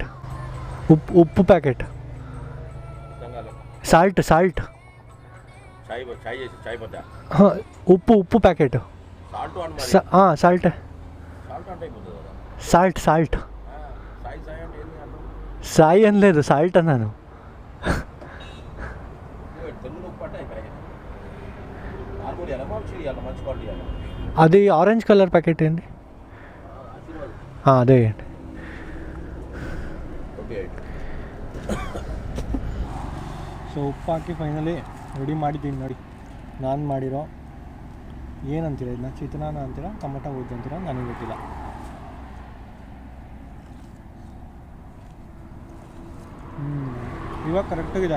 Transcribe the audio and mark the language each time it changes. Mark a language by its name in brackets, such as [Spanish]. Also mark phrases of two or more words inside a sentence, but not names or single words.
[Kannada] ಉಪ್ಪು ಪ್ಯಾಕೆಟ್. ಸಾಲ್ಟ್ ಹಾಂ, ಉಪ್ಪು ಪ್ಯಾಕೆಟು. ಹಾಂ, ಸಾಲ್ಟ್ ಸಾಯಿ ಅನ್లేదు, ಸಾಲ್ಟ್ ನಾನು. [Telugu] అది ఆరెంజ్ కలర్ ప్యాకెట్ ఏంటి? అదే అండి. [Kannada] ಸೊ ಉಪ್ಪು ಹಾಕಿ ಫೈನಲಿ ರೆಡಿ ಮಾಡಿದ್ದೀನಿ ನೋಡಿ. ನಾನು ಮಾಡಿರೋ ಏನಂತೀರ ಇದನ್ನ, ಚಿತ್ರಾನ್ನ ಅಂತೀರ, ಟೊಮೊಟೊ ಗೊಜ್ಜು ಅಂತೀರ, ನನಗೆ ಗೊತ್ತಿಲ್ಲ. ಇವಾಗ ಕರೆಕ್ಟಾಗಿದೆ.